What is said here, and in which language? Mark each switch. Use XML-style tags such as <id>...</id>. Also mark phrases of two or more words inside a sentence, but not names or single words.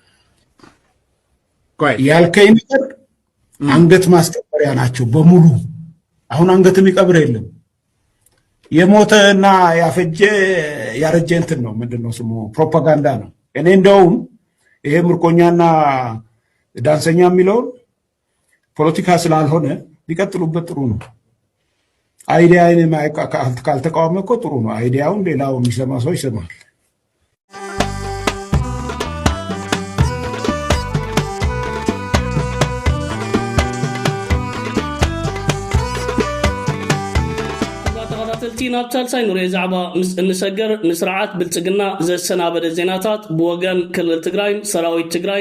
<am>ያልከኝ ነገር አንገት ማስቀበሪያ ናቸው በሙሉ አሁን አንገት የሚቀብር የለም የሞተና ያፈጀ ያረጀ እንትን ነው ምንድነው ስሙ ፕሮፓጋንዳ ነው እኔ እንደውም ይሄ ምርኮኛና ዳንሰኛ የሚለው ፖለቲካ ስላልሆነ ሊቀጥሉበት ጥሩ ነው አይዲያን ካልተቃወመ እኮ ጥሩ ነው አይዲያውን ሌላው የሚሰማ ሰው ይሰማል</am> <ti>ናብ ሳልሳይ ኑሬ ዛዕባ ምስ እንሰገር ንስርዓት ብልጽግና ዘሰናበደ ዜናታት ብወገን ክልል ትግራይ ሰራዊት ትግራይ</ti>